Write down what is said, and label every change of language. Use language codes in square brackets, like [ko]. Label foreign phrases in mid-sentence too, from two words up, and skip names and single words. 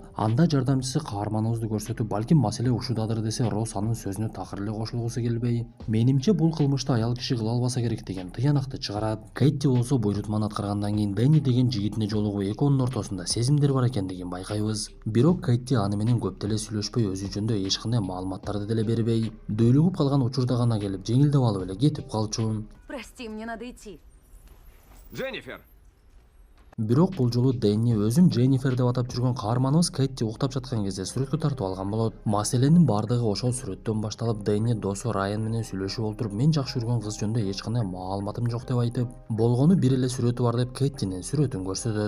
[ky] Анда жардамчысы каарманыбызды көрсөтүп, балким маселе ушудадыр десе, Росс анын сөзүнө такыр эле кошулгусу келбей, менимче бул кылмышты аял киши кыла албаса керек деген тыянакты чыгарат. Кэтти болсо буйрутманы аткаргандан кийин Дэнни деген жигитине жолугуп, экөөнүн ортосунда сезимдер бар экендигин байкайбыз. Бирок Кэтти аны менен көп деле сүйлөшпөй, өзү жөнүндө эч кандай маалыматтарды деле бербей, дөйлүгүп калган учурда гана келип жеңилдеп алып эле кетип калчу. [ru] Прости, мне надо идти. Дженнифер! [ky] Бирок бул жолу Дэнни өзүн Дженнифер деп атап жүргөн каарманыбыз Кэтти уктап жаткан кезде сүрөткө тартып алган болот. Маселенин бардыгы ошол сүрөттөн башталып, Дэнни досу Райан менен сүйлөшүп олтуруп, мен жакшы көргөн кыз жөнүндө эч кандай маалыматым жок деп айтып, болгону бир эле сүрөтү бар деп Кэттинин сүрөтүн көрсөтөт.